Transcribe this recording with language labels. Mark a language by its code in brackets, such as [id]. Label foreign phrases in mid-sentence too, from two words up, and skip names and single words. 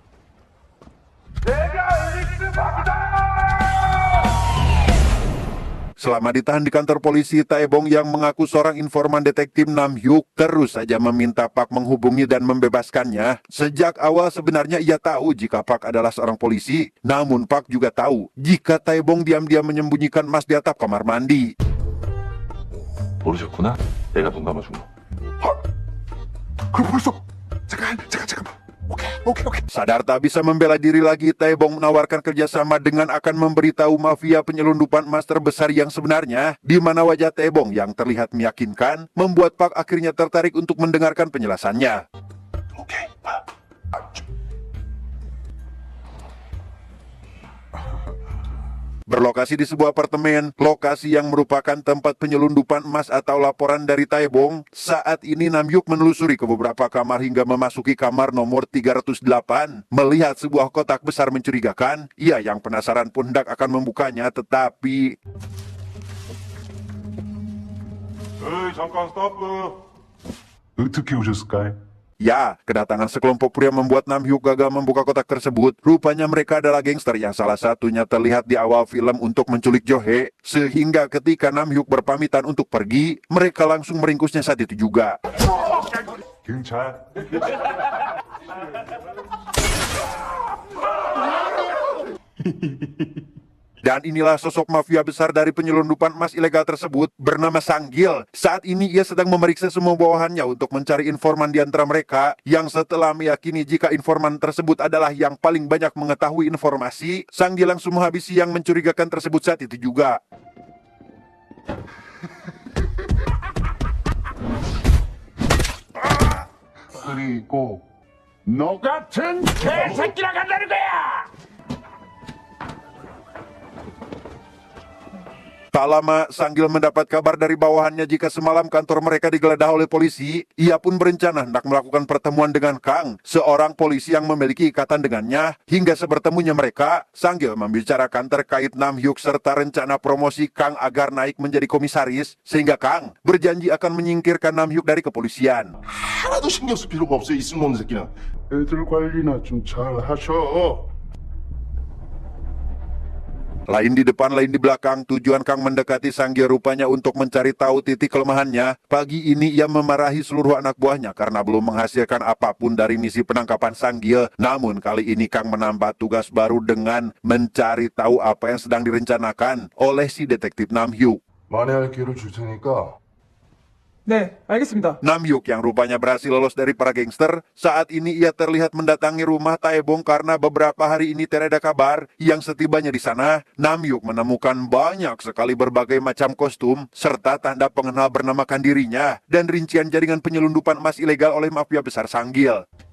[id] Selama ditahan di kantor polisi, Taebong yang mengaku seorang informan detektif Nam Hyuk terus saja meminta Park menghubungi dan membebaskannya. Sejak awal sebenarnya ia tahu jika Park adalah seorang polisi, namun Park juga tahu jika Taebong diam-diam menyembunyikan emas di atap kamar mandi. [ko] 모르셨구나? 내가 눈 감아준 거. 그럼 벌써 잠깐만. 오케이. [id] Sadar tak bisa membela diri lagi, Taebong menawarkan kerjasama dengan akan memberitahu mafia penyelundupan emas terbesar yang sebenarnya, di mana wajah Taebong yang terlihat meyakinkan membuat Park akhirnya tertarik untuk mendengarkan penjelasannya. [ko] 오케이. [id] Berlokasi di sebuah apartemen, lokasi yang merupakan tempat penyelundupan emas atau laporan dari Taebong, saat ini Nam Hyuk menelusuri ke beberapa kamar hingga memasuki kamar nomor 308. Melihat sebuah kotak besar mencurigakan, ia yang penasaran pun hendak akan membukanya, tetapi [ko] 에이 잠깐 스탑. 어떻게 오셨을까요? [id] ya, kedatangan sekelompok pria membuat Nam Hyuk gagal membuka kotak tersebut. Rupanya mereka adalah gangster yang salah satunya terlihat di awal film untuk menculik Johe, sehingga ketika Nam Hyuk berpamitan untuk pergi, mereka langsung meringkusnya saat itu juga. [ko] 경찰. [id] Dan inilah sosok mafia besar dari penyelundupan emas ilegal tersebut bernama Sanggil. Saat ini ia sedang memeriksa semua bawahannya untuk mencari informan di antara mereka yang setelah meyakini jika informan tersebut adalah yang paling banyak mengetahui informasi, Sanggil langsung menghabisi yang mencurigakan tersebut saat itu juga. [ko] 그리고 너 같은 개새끼랑 간다는 거야! [id] Tak lama, Sanggil mendapat kabar dari bawahannya jika semalam kantor mereka digeledah oleh polisi. Ia pun berencana hendak melakukan pertemuan dengan Kang, seorang polisi yang memiliki ikatan dengannya. Hingga sebertemunya mereka, Sanggil membicarakan terkait Nam Hyuk serta rencana promosi Kang agar naik menjadi komisaris, sehingga Kang berjanji akan menyingkirkan Nam Hyuk dari kepolisian. [ko] 하나도 신경 쓸 필요가 없어, 이 쓸모없는 새끼는. 애들 관리나 좀 잘 하셔. [id] Lain di depan, lain di belakang, tujuan Kang mendekati Sanggil rupanya untuk mencari tahu titik kelemahannya. Pagi ini ia memarahi seluruh anak buahnya karena belum menghasilkan apapun dari misi penangkapan Sanggil. Namun kali ini Kang menambah tugas baru dengan mencari tahu apa yang sedang direncanakan oleh si detektif Nam Hyuk. [ko] 만회할 기회를 줄 테니까 네, 알겠습니다. [id] Nam Hyuk yang rupanya berhasil lolos dari para gangster, saat ini ia terlihat mendatangi rumah Taebong karena beberapa hari ini tidak ada kabar. Yang setibanya di sana, Nam Hyuk menemukan banyak sekali berbagai macam kostum, serta tanda pengenal bernamakan dirinya, dan rincian jaringan penyelundupan emas ilegal oleh mafia besar Sanggil.